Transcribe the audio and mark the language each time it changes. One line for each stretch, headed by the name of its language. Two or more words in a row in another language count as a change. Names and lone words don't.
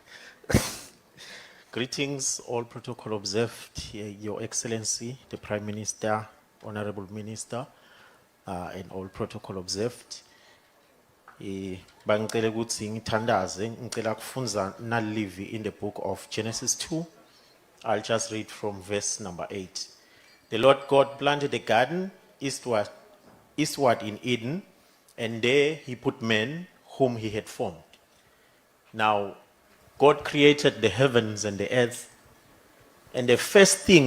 English: Greetings, all protocol observed, Your Excellency, the Prime Minister, Honorable Minister, and all protocol observed.
Swati: Bangicela ukuthi ngithandaze, ngicela kufunza nalivi
English: in the book of Genesis 2. I'll just read from verse number 8. The Lord God planted a garden eastward in Eden, and there he put man whom he had formed. Now, God created the heavens and the earth, and the first thing